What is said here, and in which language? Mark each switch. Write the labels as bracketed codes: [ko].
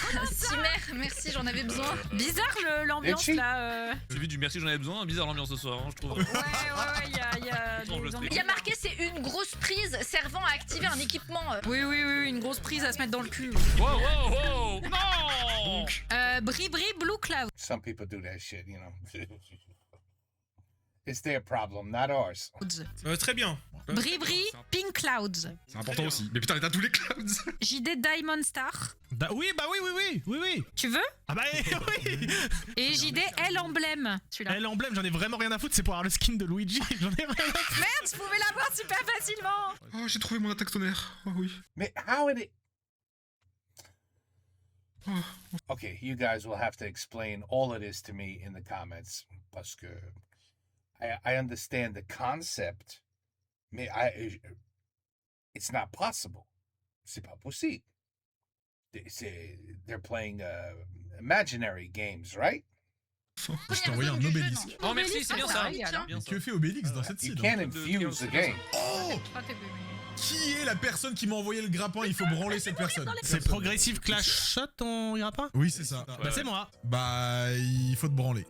[fr] Cimer, merci, j'en avais besoin. Bizarre l'ambiance Etchi. là. J'ai vu du merci, j'en avais besoin. Bizarre l'ambiance ce soir, hein, je trouve. Ouais, il y a Attends, je des le Il y a marqué c'est une grosse prise servant à activer un équipement. Oui, une grosse prise à se mettre dans le cul. Wow. Non. Bri Blue Cloud. [en] Some people do that shit, you know. It's their problem, not ours. [fr] Très bien. Bribri, Pink Clouds. C'est important aussi. Mais putain, t'as tous les clouds. JD Diamond Star. Oui, bah oui. Tu veux? Ah bah oui. Et JD L Emblème. Celui-là. L'emblème, j'en ai vraiment rien à foutre, c'est pour avoir le skin de Luigi. J'en ai rien à foutre. Merde, je pouvais l'avoir super facilement. Oh, j'ai trouvé mon attaque tonnerre. Oh oui. Mais [en] how it? Okay, you guys will have to explain all of this to me in the comments, [fr] parce que [en] I understand the concept, [fr] mais [en] it's not possible. [fr] C'est pas possible. [en] They're playing imaginary games, right? [fr] Je t'ai envoyé un obélisque. Oh merci, c'est bien ça. Que fait Obélix dans cette [en] You [fr] scène? [en] can't infuse the game. Oh! [fr] Qui est la personne qui m'a envoyé le grappin? Il faut branler cette personne. C'est Progressive Clash Shot ton grappin? Oui, c'est ça. Bah c'est moi. Bah, il faut te branler.